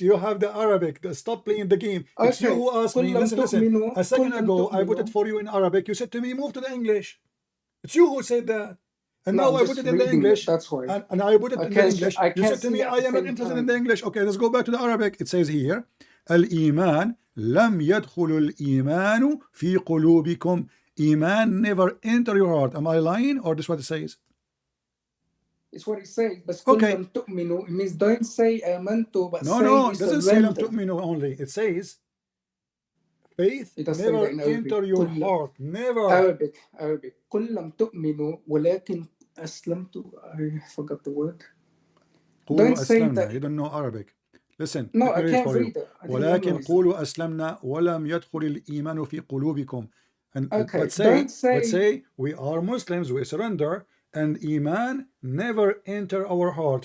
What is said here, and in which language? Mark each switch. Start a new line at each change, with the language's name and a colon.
English: You have the Arabic. Stop playing the game. Okay. It's you who asked me. Listen. A second ago, I put it for you in Arabic. You said to me, move to the English. It's you who said that. And now I put it in the English. That's why. And I put it in the English. You said to me, I am not interested in the English. Okay, let's go back to the Arabic. It says here,
Arabic: Al-Iman لم يدخل الإيمان في قلوبكم.
English: Iman never enter your heart. Am I lying or this is what it says? It's what it says. But okay. It means don't say amantu, but no, it doesn't say
Arabic: lam tu'minu
English: only. It says faith never enter your heart. Never.
Arabic: Arabic. قل لم تؤمنوا ولكن أسلمت.
English: I forgot the word. Don't say that. You don't know Arabic. Listen. No, I can't read it.
Arabic: ولكن قولوا أسلمنا ولم يدخل الإيمان في قلوبكم.
English: And okay. but say we are Muslims, we surrender, and Iman never enter our heart.